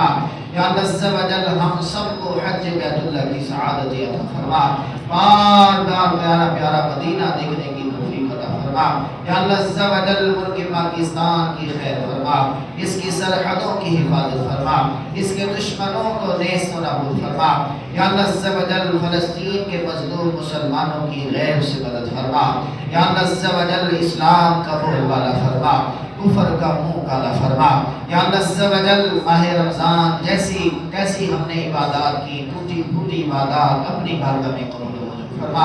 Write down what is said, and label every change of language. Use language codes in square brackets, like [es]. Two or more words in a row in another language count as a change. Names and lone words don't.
[ur] یا اللہ عز و جل ہم سب کو حج بیت اللہ کی سعادت عطا فرما، بار بار پیارا پیارا مدینہ دیکھنے کی توفیق عطا فرما۔ یا اللہ عز و جل ملک پاکستان کی خیر فرما، اس کی سرحدوں کی حفاظت فرما، اس کے دشمنوں کو نیست و نابود فرما۔ یا اللہ عز و جل فلسطین کے مظلوم مسلمانوں کی غیب سے مدد فرما۔ یا اللہ عز و جل اسلام کا بول بالا فرما، کفر کا منہ کالا فرما۔ یا اللہ عز و جل ماہ رمضان جیسی ہم نے عبادات کی، ٹوٹی پھوٹی عبادات اپنی بارگاہ میں قبول و منظور فرما۔